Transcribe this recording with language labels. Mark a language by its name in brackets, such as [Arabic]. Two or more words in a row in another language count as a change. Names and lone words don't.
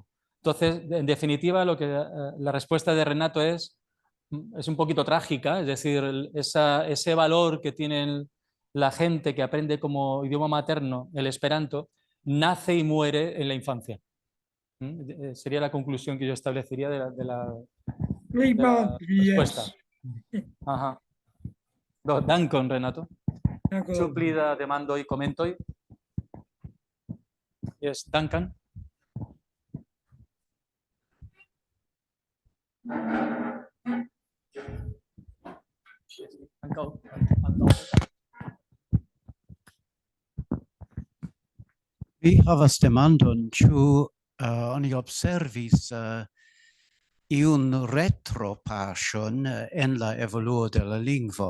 [Spanish] Entonces, en definitiva, la respuesta de Renato es un poquito trágica, es decir, ese valor que tienen la gente que aprende como idioma materno el Esperanto nace y muere en la infancia. Sería la conclusión que yo establecería de la respuesta. Ajá. [Esperanto] Dankon, Renato. Suplida demandoj, komentoj. Yes, Duncan. Vi havas demandon, ĉu oni observis iun retropaŝon en la evoluo de la lingvo.